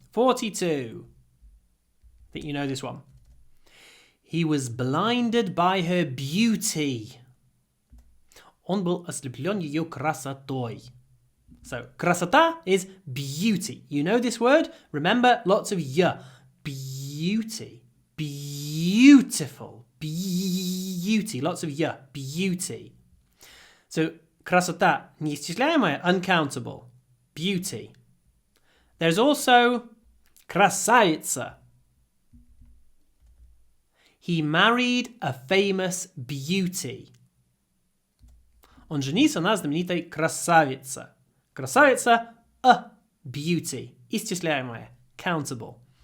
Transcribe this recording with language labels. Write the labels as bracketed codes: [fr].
[en] 42. I think you know this one. He was blinded by her beauty. [ru] Он был ослеплен ее красотой. [en] So, красота is beauty. You know this word? Remember, lots of ya. Beauty. Beautiful. Beauty. Lots of ya. Beauty. So, [ru] красота неисчисляемая, [en] uncountable. Beauty. There's also красавица. He married a famous beauty. [ru] Он женился на знаменитой красавице. [en] Красавица, a beauty. Исчисляемая, countable.